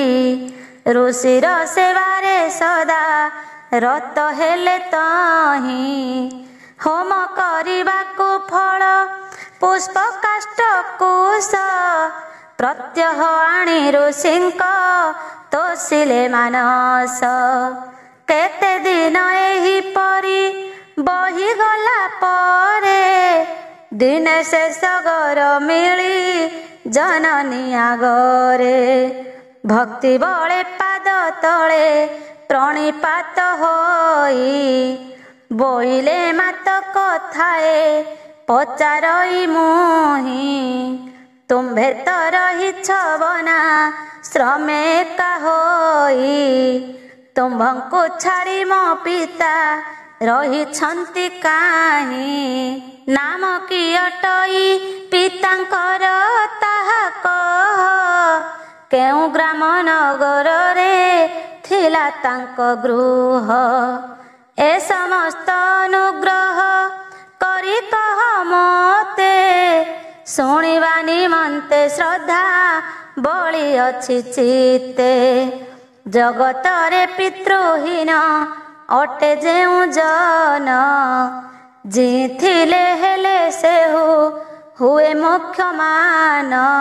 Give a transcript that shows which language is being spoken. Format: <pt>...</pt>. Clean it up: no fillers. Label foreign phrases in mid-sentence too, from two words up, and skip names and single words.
<or>ଋଷିର ସେବାରେ ସଦା ରତ ହେଲେ ତହି, ହୋମ କରିବାକୁ ଫଳ ପୁଷ୍ପ କାଷ୍ଠ କୁଶ। ପ୍ରତ୍ୟହ ଆଣି ଋଷିଙ୍କ ତୋଷିଲେ ମାନସ, କେତେ ଦିନ ଏହି ପରି ବହି ଗଲା ପରେ। ଦିନେ ଶେଷ ଗର ମିଳି ଜନନୀ ଆଗରେ, ଭକ୍ତି ବଳେ ପାଦ ତଳେ ପ୍ରଣିପାତ ହୋଇ। ବୋଇଲେ ମାତ କଥାଏ ପଚାରଇ ମୁହି, ତୁମ୍ଭେ ତ ରହିଛ ବନ ଶ୍ରମେ ଏକା ହୋଇ। ତୁମ୍ଭଙ୍କୁ ଛାଡ଼ି ମୋ ପିତା ରହିଛନ୍ତି କାହିଁ, ନାମ କି ଅଟଇ ପିତାଙ୍କର ତାହା କହ। କେଉଁ ଗ୍ରାମ ନଗର ରେ ଥିଲା ତାଙ୍କ ଗୃହ, ଏ ସମସ୍ତ ଅନୁଗ୍ରହ କରି କହ ମତେ। ଶୁଣିବା ନିମନ୍ତେ ଶ୍ରଦ୍ଧା ବଳି ଅଛି ଚିତ୍ତେ, ଜଗତରେ ପିତୃହୀନ ଅଟେ ଯେଉଁ ଜନ ଜିଥିଲେ ହେଲେ ସେ ହୁଏ ମୁଖ୍ୟମାନ।</or>